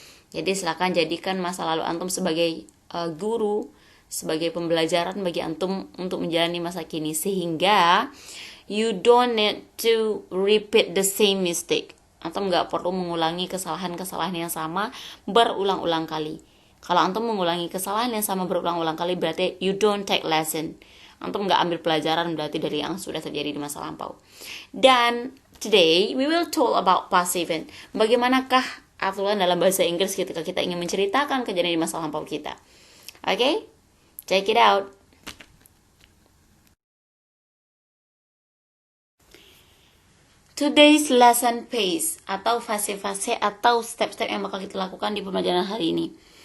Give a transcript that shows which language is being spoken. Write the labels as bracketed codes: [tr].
[id] Jadi silakan jadikan masa lalu antum sebagai guru, sebagai pembelajaran bagi antum untuk menjalani masa kini, sehingga [en] you don't need to repeat the same mistake. [id] Antum gak perlu mengulangi kesalahan-kesalahan yang sama berulang-ulang kali. Kalau antum mengulangi kesalahan yang sama berulang-ulang kali, berarti [en] you don't take lesson. [id] Antum gak ambil pelajaran berarti dari yang sudah terjadi di masa lampau. [en] Dan today we will talk about past event. [id] Bagaimanakah aturan dalam bahasa Inggris ketika kita ingin menceritakan kejadian di masa lampau kita? [en] Okay? Check it out. Today's lesson phase [id] atau fase-fase atau step-step yang bakal kita lakukan di pembelajaran hari ini.